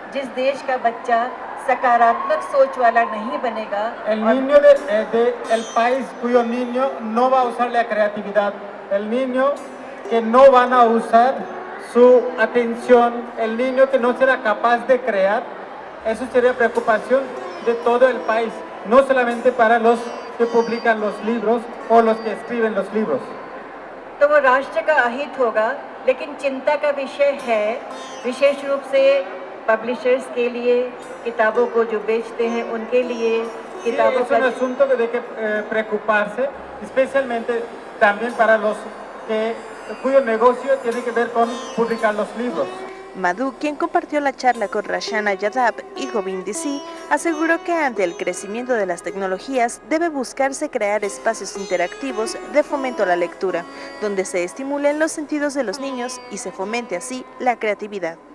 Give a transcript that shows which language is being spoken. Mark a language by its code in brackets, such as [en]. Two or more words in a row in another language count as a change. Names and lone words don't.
[es] El niño del país cuyo niño no va a usar la creatividad, el niño que no van a usar su atención, el niño que no será capaz de crear, eso sería preocupación de todo el país, no solamente para los que publican los libros o los que escriben los libros. [hi] तो वो राष्ट्र का अहित होगा, लेकिन चिंता का विषय है विशेष रूप से पब्लिशर्स के लिए, किताबों को जो बेचते हैं उनके लिए किताबों का... [es] Es un asunto de que preocuparse, especialmente también para los cuyo negocio tiene que ver con publicar los libros. Madhu, quien compartió la charla con Rashana Yadav y Govind DC, aseguró que ante el crecimiento de las tecnologías debe buscarse crear espacios interactivos de fomento a la lectura, donde se estimulen los sentidos de los niños y se fomente así la creatividad.